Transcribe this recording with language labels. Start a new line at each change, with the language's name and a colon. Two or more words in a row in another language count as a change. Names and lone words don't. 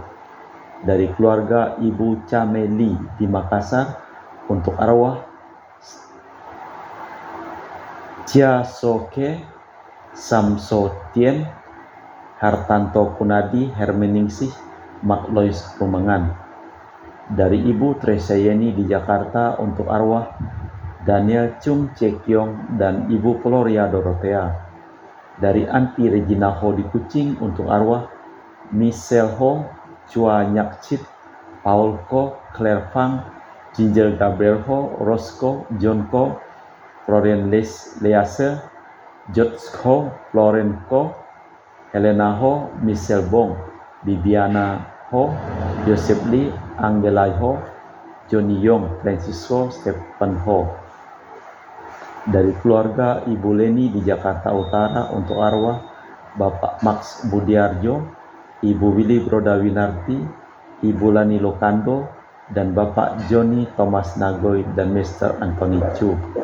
Indonesian: Dari keluarga Ibu Cameli di Makassar untuk arwah Chia Soke Samsotien Hartanto Kunadi Hermeningsih Maklois Rumengan. Dari Ibu Tresia Yeni di Jakarta untuk arwah Daniel Chung Cekyong dan Ibu Gloria Dorothea. Dari Anti Regina Ho di Kucing untuk arwah Michelle Ho, Chua Nyak Chit, Paul Ko, Claire Fang, Ginger Gabriel Ho, Roscoe, John Ko, Florian Lease, George Ho, Florence Ko, Helena Ho, Michelle Bong, Bibiana Ho, Joseph Lee, Angela Ho, Johnny Yong, Francisco, Stephen Ho. Dari keluarga Ibu Leni di Jakarta Utara untuk arwah Bapak Max Budiarjo, Ibu Willy Brodawinarti, Ibu Lani Lokando, dan Bapak Johnny Thomas Nagoy dan Mr. Anthony Chu.